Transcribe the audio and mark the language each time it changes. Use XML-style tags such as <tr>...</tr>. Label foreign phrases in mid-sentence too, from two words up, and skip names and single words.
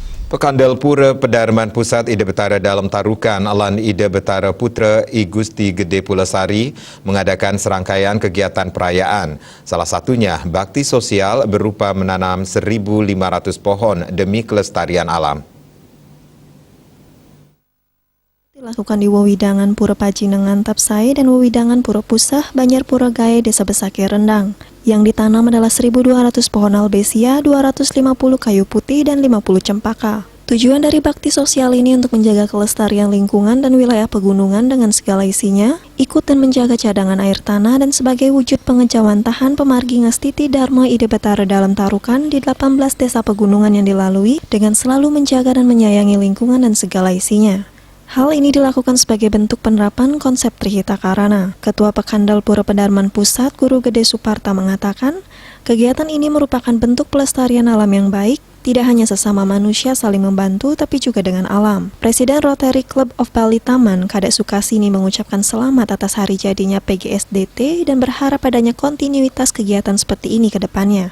<id>Pekandal Pura Pedarman Pusat Ida Betara Dalam Tarukan Alan Ida Betara Putra I Gusti Gede Pulasari mengadakan serangkaian kegiatan perayaan. Salah satunya bakti sosial berupa menanam 1.500 pohon demi kelestarian alam. Dilakukan di Wewidangan Pura Pajinengan Tapsai dan Wewidangan Pura Pusah Banjar Pura Gae Desa Besaki Rendang. Yang ditanam adalah 1.200 pohon albesia, 250 kayu putih, dan 50 cempaka. Tujuan dari bakti sosial ini untuk menjaga kelestarian lingkungan dan wilayah pegunungan dengan segala isinya, ikut dan menjaga cadangan air tanah dan sebagai wujud pengejawantahan pemargi Ngastiti Dharma Ida Betara Dalam Tarukan di 18 desa pegunungan yang dilalui dengan selalu menjaga dan menyayangi lingkungan dan segala isinya. Hal ini dilakukan sebagai bentuk penerapan konsep Trihita Karana. Ketua Pekandal Pura Pedarman Pusat, Guru Gede Suparta mengatakan, kegiatan ini merupakan bentuk pelestarian alam yang baik, tidak hanya sesama manusia saling membantu, tapi juga dengan alam. Presiden Rotary Club of Bali Taman, Kadek Sukasini mengucapkan selamat atas hari jadinya PGSDT dan berharap adanya kontinuitas kegiatan seperti ini ke depannya.</id>